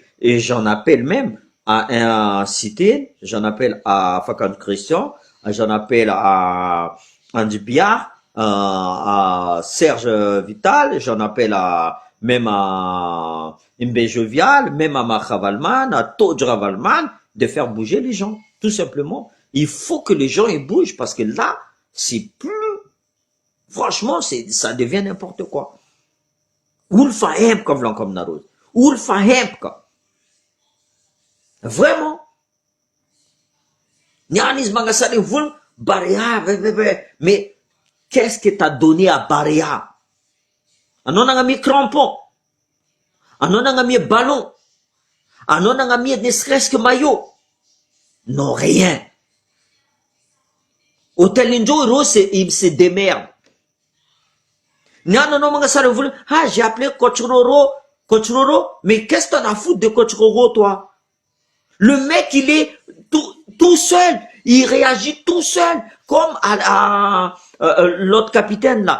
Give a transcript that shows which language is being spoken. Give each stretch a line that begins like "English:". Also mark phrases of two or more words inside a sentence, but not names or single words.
French: Et j'en appelle même à un cité, j'en appelle à Fakan Christian, j'en appelle à Andy Biard, à Serge Vital, j'en appelle même à Mbe Jovial, même à Marc Ravalomanina, à Todj Ravalomanina, de faire bouger les gens, tout simplement. Il faut que les gens ils bougent parce que là, c'est plus, franchement, ça devient n'importe quoi.
Malagasy: Ulfa hemka volaniko aminareo. Ulfa hemka. Vraiment. Niany izy magnasary vola, Barea,
French: mais qu'est-ce que t'as donné à Barea?
Malagasy: Anao nagnamia crampon. Anao nagnamia ballon. Anao nagnamia
French: ne serait-ce que maillot. Non, rien. Hôtel Ninjo, il se démerde. J'ai appelé Coach Roro, mais qu'est-ce que t'en as foutu de Coach Roro, toi? Le mec, il est tout seul, il réagit tout seul, comme à l'autre capitaine là.